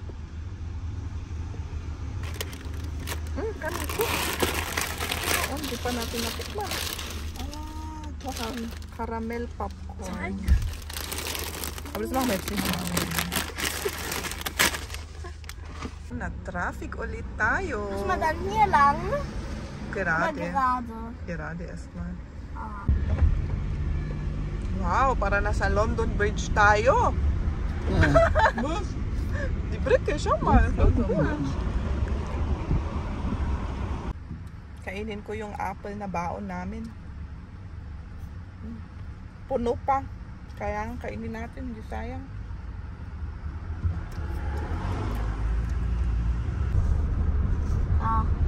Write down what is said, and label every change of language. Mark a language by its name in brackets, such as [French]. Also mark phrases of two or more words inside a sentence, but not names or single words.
[Filipino] Kanin ko. Oo, hindi pa natin natikman. Ah, ito [English] caramel popcorn. [Filipino] Abis lang, Messi. Na-traffic ulit tayo. [German] Muss man dann hier lang? Gerade. Gerade. Gerade erstmal. Ah. [Filipino] Wow, para nasa London Bridge tayo. [German] Die Brücke, schau mal. [Filipino] Kainin ko yung apple na baon namin. Puno pa. Kaya kainin natin, hindi sayang. Ah.